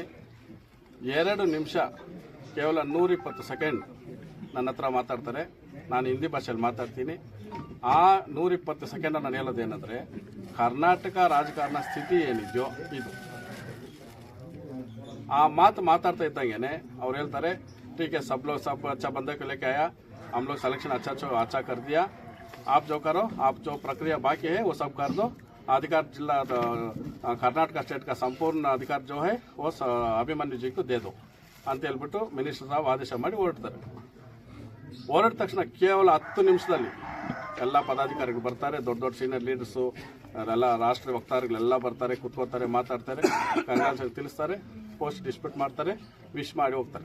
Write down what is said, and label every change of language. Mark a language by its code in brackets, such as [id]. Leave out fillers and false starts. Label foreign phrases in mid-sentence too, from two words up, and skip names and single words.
[kn] 2 ನಿಮಿಷ ಕೇವಲ 120 ಸೆಕೆಂಡ್ ನನ್ನ ಹತ್ರ ಮಾತಾಡ್ತಾರೆ. ನಾನು ಹಿಂದಿ ಭಾಷೆಯಲ್ಲಿ ಮಾತಾಡ್ತೀನಿ. ಆ 120 ಸೆಕೆಂಡ್ ನಾನು ಹೇಳೋದೇನೆಂದರೆ, ಕರ್ನಾಟಕ ರಾಜಕಾರಣ ಸ್ಥಿತಿ ಏನಿದೆಯೋ ಇದು. ಆ ಮಾತು ಮಾತಾಡ್ತಾ ಇದ್ದಂಗೆ ಅವ್ರು ಹೇಳ್ತಾರೆ, [hi] ठीक है सब लोग सब अच्छा बंदे को लेके आया, हम लोग सिलेक्शन अच्छा कर दिया, आप जो करो, आप जो प्रक्रिया बाकी है वो सब कर दो. अधिकार जिला कर्नाटक स्टेट का संपूर्ण अधिकार जो है वो अभिमन्यु जी को दे दो [kn] ಅಂತ ಹೇಳ್ಬಿಟ್ಟು ಮಿನಿಸ್ಟರ್ ಸಾಹೇಬ್ ಆದೇಶ ಮಾಡಿ ಹೊರಡ್ತಾರೆ. ಹೊರಟ ತಕ್ಷಣ ಕೇವಲ 10 ನಿಮಿಷದಲ್ಲಿ ಎಲ್ಲ ಪದಾಧಿಕಾರಿಗಳು ಬರ್ತಾರೆ, ದೊಡ್ಡ ದೊಡ್ಡ [en] senior leaders, [kn] ಎಲ್ಲ ರಾಷ್ಟ್ರೀಯ ವಕ್ತಾರಗಳೆಲ್ಲ ಬರ್ತಾರೆ, ಕುತ್ಕೋತಾರೆ, ಮಾತಾಡ್ತಾರೆ, ಕಂಗ್ರಾಚುಲೇಷನ್ ತಿಳಿಸ್ತಾರೆ, [en] post dispute [kn] ಮಾಡ್ತಾರೆ, ವಿಶ್ ಮಾಡಿ ಹೋಗ್ತಾರೆ.